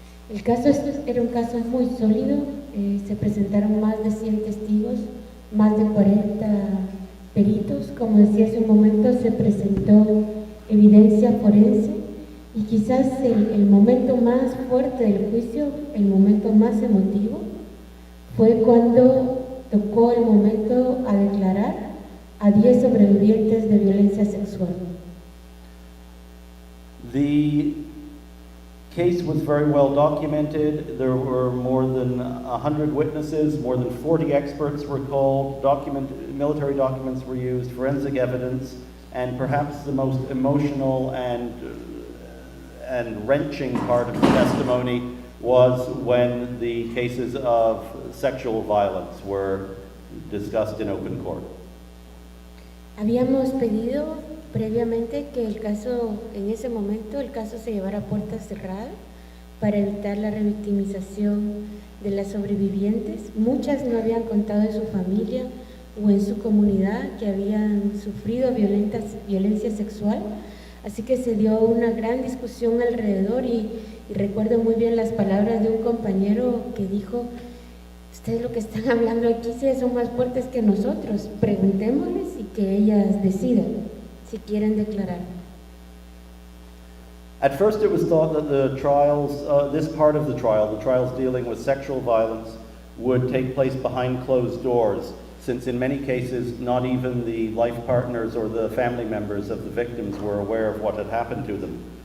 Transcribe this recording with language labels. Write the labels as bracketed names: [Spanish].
[Spanish] El caso era un caso muy sólido, se presentaron más de 100 testigos, más de 40 peritos, como decía hace un momento, se presentó evidencia forense, y quizás el momento más fuerte del juicio, el momento más emotivo, fue cuando tocó el momento a declarar a 10 sobrevivientes de violencia sexual. [English] The case was very well documented. There were more than 100 witnesses, more than 40 experts were called, military documents were used, forensic evidence, and perhaps the most emotional and wrenching part of the testimony was when the cases of sexual violence were discussed in open court. [Spanish] Habíamos pedido previamente que el caso, en ese momento, el caso se llevara a puerta cerrada para evitar la revictimización de las sobrevivientes. Muchas no habían contado en su familia o en su comunidad que habían sufrido violencia sexual, así que se dio una gran discusión alrededor, y recuerdo muy bien las palabras de un compañero que dijo: ustedes lo que están hablando aquí sí son más fuertes que nosotros, preguntémosles y que ellas decidan si quieren declarar. [English] At first it was thought that the trials, this part of the trials dealing with sexual violence, would take place behind closed doors, since in many cases not even the life partners or the family members of the victims were aware of what had happened to them.